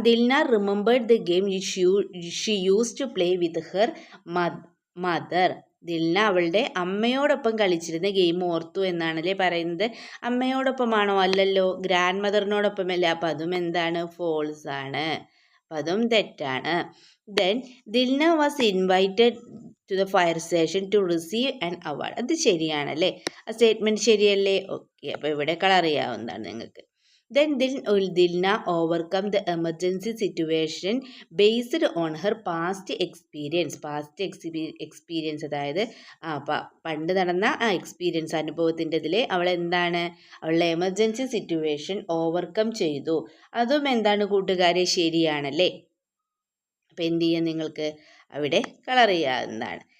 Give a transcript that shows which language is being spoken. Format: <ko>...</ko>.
<en>Dilna remembered the game she use to play with her mother.</en> <ml>Dilna അവളുടെ അമ്മയോടൊപ്പം കളിച്ചിരുന്ന game ഓർത്തു എന്നാണല്ലേ പറയുന്നത്. അമ്മയോടൊപ്പമാണോ? അല്ലല്ലോ, ഗ്രാൻഡ് മദറിനോടൊപ്പമല്ലേ. അപ്പം അതും എന്താണ്? ഫോൾസ് ആണ്. അപ്പം അതും തെറ്റാണ്.</ml> <en>Then Dilna was invited to the fire station to receive an award.</en> <ml>അത് ശരിയാണല്ലേ? ആ സ്റ്റേറ്റ്മെൻറ്റ് ശരിയല്ലേ? ഓക്കെ, അപ്പോൾ ഇവിടെ കളർ ചെയ്യാവുന്നതാണ് നിങ്ങൾക്ക്.</ml> <en>Then Dilna overcome the emergency situation based on her past experience.</en> <ml>Experience അതായത് പണ്ട് നടന്ന ആ എക്സ്പീരിയൻസ് അനുഭവത്തിൻ്റെ ഇതിൽ അവൾ എന്താണ് അവളുടെ എമർജൻസി സിറ്റുവേഷൻ ഓവർകം ചെയ്തു. അതും എന്താണ് കൂട്ടുകാരെ ശരിയാണല്ലേ? അപ്പോൾ എന്ത് ചെയ്യാം, നിങ്ങൾക്ക് അവിടെ കളർ ചെയ്യാവുന്നതാണ്.</ml>